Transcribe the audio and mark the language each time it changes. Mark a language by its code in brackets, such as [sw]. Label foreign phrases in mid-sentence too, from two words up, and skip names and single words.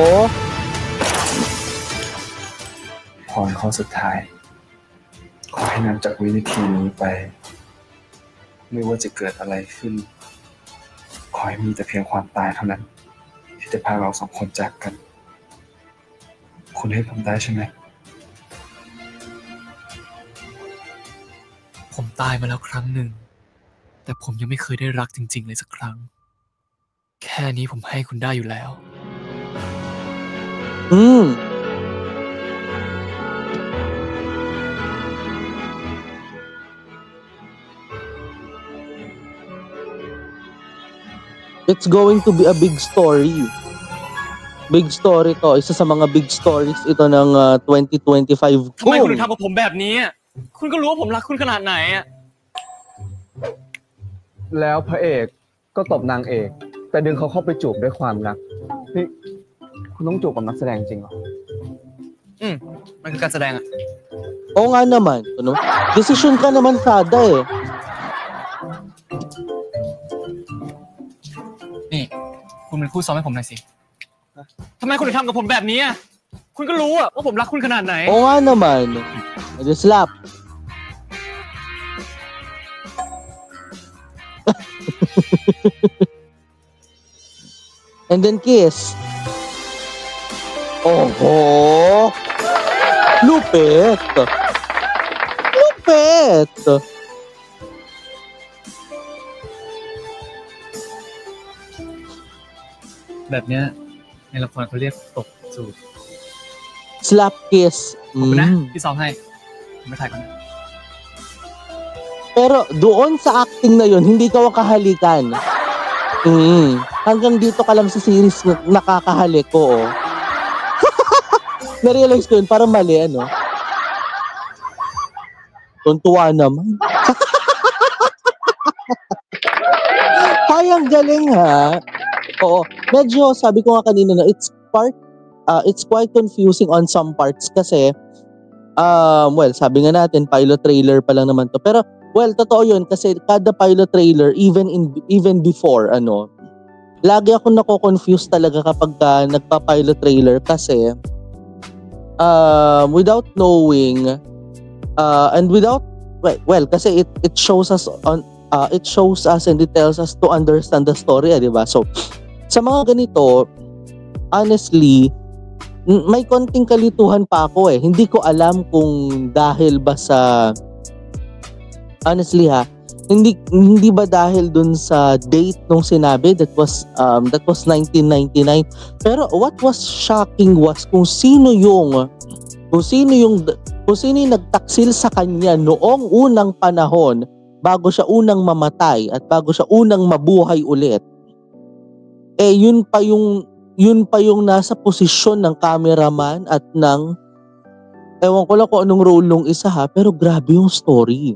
[th] พรข้อสุดท้ายขอให้นำจากวินาทีนี้ไปไม่ว่าจะเกิดอะไรขึ้นขอให้มีแต่เพียงความตายเท่านั้นที่จะพาเราสองคนจากกันคุณให้ผมได้ใช่ไหมผมตายมาแล้วครั้งหนึ่งแต่ผมยังไม่เคยได้รักจริงๆเลยสักครั้งแค่นี้ผมให้คุณได้อยู่แล้ว [en] It's going to be a big story. Big story to. [tl] Isa sa mga [en] big stories [tl] ito ng 2025. [th] ทำไมคุณถึงทำกับผมแบบนี้อะคุณก็รู้ว่าผมรักคุณขนาดไหนอ่ะ แล้วพระเอกก็ตบนางเอกแต่ดึงเขาเข้าไปจูบด้วยความรักนี่คุณต้องจูบกับนักแสดงจริงเหรอ มันคือการแสดงอ่ะ [tl] Oo nga naman. Ano? Desisyon ka naman, Sada eh. [th] นี่คุณเป็นคู่ซ้อมให้ผมหน่อยสิทำไมคุณถึงทำกับผมแบบนี้อ่ะคุณก็รู้อ่ะว่าผมรักคุณขนาดไหน [tl] Oo nga naman. Edi slap. [en] And then kiss. [tl] Oho! Lupit! Lupit! [th] แบบเนี้ยในละครเขาเรียกตบจูบ [en] Slap kiss. [th] ขอบคุณนะที่ซ้อมให้ผมไปถ่ายก่อนนะ [tl] Pero doon sa acting na yun, hindi ka makahalikan. Hanggang dito ka lang sa series nakakahalik ko. Oh. Na-realize ko yun, parang mali, ano? Tuntua naman. Hayang galing, ha? Oo. Medyo, sabi ko nga kanina na [en] it's quite confusing on some parts [tl] kasi well, sabi nga natin [en] pilot trailer [tl] pa lang naman to. Pero well, totoo 'yun kasi kada [en] pilot trailer even before [tl] lagi ako nako-confuse talaga kapag nagpa-pilot trailer kasi [en] without knowing and without well [tl] kasi [en] it shows us and it tells us to understand the story, [tl] di ba? So sa mga ganito, honestly, may konting kalituhan pa ako eh. Hindi ko alam kung dahil ba sa honestly hindi ba dahil dun sa date nung sinabi [en] that was 1999. [tl] Pero [en] what was shocking was [tl] kung sino yung nagtaksil sa kanya noong unang panahon bago siya unang mamatay at bago siya unang mabuhay ulit. Yun pa yung nasa posisyon ng cameraman at ng ewan ko lang kung anong role nung isa pero grabe yung story.